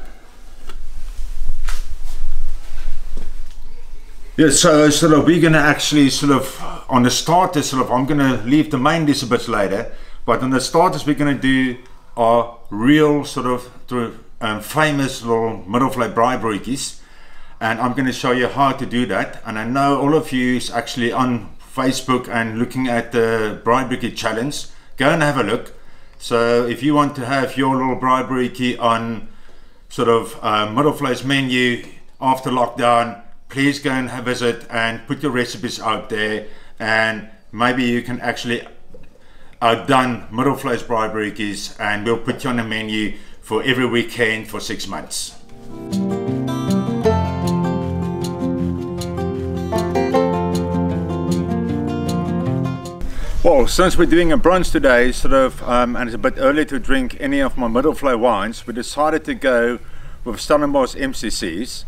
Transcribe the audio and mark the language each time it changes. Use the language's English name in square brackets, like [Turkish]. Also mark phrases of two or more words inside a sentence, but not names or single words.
[English] Yeah, so we're going to actually on the starters, I'm going to leave the main dish a bit later, but on the starters we're going to do our real famous little Middelvlei [Afrikaans] braai broodjies, [English] and I'm going to show you how to do that. And I know all of you is actually on Facebook and looking at the [Afrikaans] braai broodjie [English] challenge. Go and have a look. So if you want to have your little [Afrikaans] braai broodjie [English] on Middelvlei's menu after lockdown, please go and have a visit and put your recipes out there, and maybe you can actually outdone Middelvlei's [Afrikaans] braai broodjies, [English] and we'll put you on the menu for every weekend for 6 months. Well, since we're doing a brunch today, and it's a bit early to drink any of my Middelvlei wines, we decided to go with Stellenbosch MCCs.